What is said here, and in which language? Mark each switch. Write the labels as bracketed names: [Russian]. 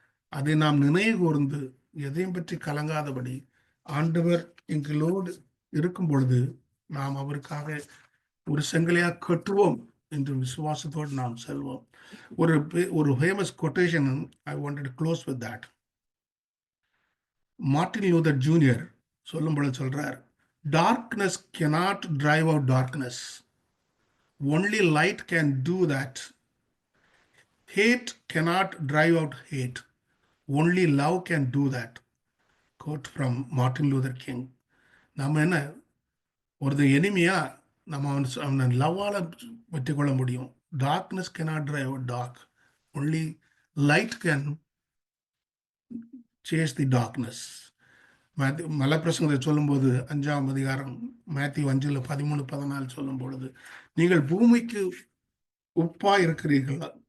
[Tamil] அதை நாம் நினைவு கூர்ந்து எதையும் பற்றி கலங்காதபடி ஆண்டவர் எங்களோடு இருக்கும் பொழுது நாம் அவருக்காக ஒரு செங்கலையா கட்டுவோம் என்று விசுவாசத்தோடு நாம் செல்வோம். [English] ஒரு famous quotation I wanted to close with that. Martin Luther Junior [Tamil] சொல்லும் பொழுது சொல்றார், [English] Darkness cannot drive out darkness, only light can do that. Hate cannot drive out hate, only love can do that. Quote from Martin Luther King. [Tamil] நம்ம என்ன ஒரு எனிமையா நம்ம அவனை லவ்வால வெற்றி கொள்ள முடியும். [English] Darkness cannot drive out dark, only light can chase the darkness. [Tamil] மலப்பிரசங்கத்தை சொல்லும்போது 5ஆம் அதிகாரம் மேத்யூ 5:13-14 சொல்லும் பொழுது, நீங்கள் பூமிக்கு உப்பாய் இருக்கிறீர்கள்.